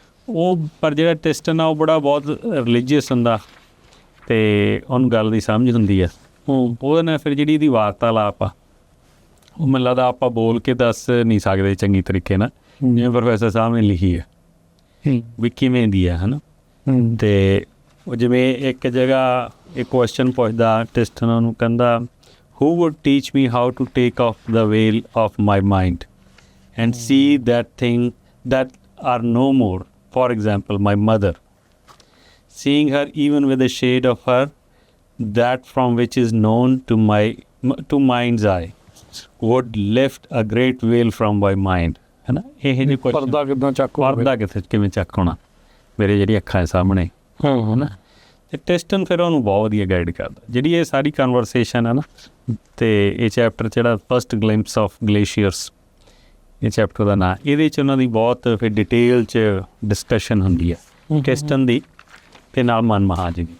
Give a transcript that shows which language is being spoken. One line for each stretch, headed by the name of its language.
Punjabi: ਉਹ ਪਰ ਜਿਹੜਾ ਟਿਸਟਨ ਆ ਉਹ ਬਹੁਤ ਰਿਲੀਜੀਅਸ ਹੁੰਦਾ, ਅਤੇ ਉਹਨੂੰ ਗੱਲ ਦੀ ਸਮਝ ਹੁੰਦੀ ਹੈ। ਉਹਦੇ ਨਾਲ ਫਿਰ ਜਿਹੜੀ ਇਹਦੀ ਵਾਰਤਾਲਾਪ ਆ, ਉਹ ਮੈਨੂੰ ਲੱਗਦਾ ਆਪਾਂ ਬੋਲ ਕੇ ਦੱਸ ਨਹੀਂ ਸਕਦੇ ਚੰਗੀ ਤਰੀਕੇ ਨਾਲ, ਜਿਵੇਂ ਪ੍ਰੋਫੈਸਰ ਸਾਹਿਬ ਨੇ ਲਿਖੀ ਹੈ ਵੀ ਕਿਵੇਂ ਦੀ ਹੈ, ਹੈ ਨਾ। ਅਤੇ ਉਹ ਜਿਵੇਂ ਇੱਕ ਜਗ੍ਹਾ ਇੱਕ ਕੁਐਸਚਨ ਪੁੱਛਦਾ ਟਿਸਟਨ, ਉਹਨੂੰ ਕਹਿੰਦਾ
English: who would teach me how to take off the veil of my mind and see that thing that are no more. For example, my mother, seeing her even with a shade of her, that from which is known to mind's eye, would lift a great veil from my mind.
Punjabi: ਹੈ ਨਾ, ਇਹ ਜਿਹੇ ਪਰਦਾ ਕਿੱਦਾਂ ਚੱਕ, ਪਰਦਾ ਕਿਵੇਂ ਚੱਕ ਹੋਣਾ ਮੇਰੇ ਜਿਹੜੀ ਅੱਖਾਂ ਦੇ ਸਾਹਮਣੇ, ਹੈ ਨਾ। ਅਤੇ ਟਿਸਟਨ ਫਿਰ ਉਹਨੂੰ ਬਹੁਤ ਵਧੀਆ ਗਾਈਡ ਕਰਦਾ। ਜਿਹੜੀ ਇਹ ਸਾਰੀ ਕਨਵਰਸੇਸ਼ਨ ਹੈ ਨਾ, ਅਤੇ ਇਹ ਚੈਪਟਰ ਜਿਹੜਾ ਫਸਟ ਗਲਿੰਪਸ ਆਫ ਗਲੇਸ਼ੀਅਰਸ, ਇਹ ਚੈਪਟਰ ਦਾ ਨਾਂ, ਇਹਦੇ 'ਚ ਉਹਨਾਂ ਦੀ ਬਹੁਤ ਫਿਰ ਡਿਟੇਲ 'ਚ ਡਿਸਕਸ਼ਨ ਹੁੰਦੀ ਹੈ ਟਿਸਟਨ ਦੀ ਅਤੇ ਨਾਲ ਮਨਮੋਹਨ ਜੀ ਦੀ।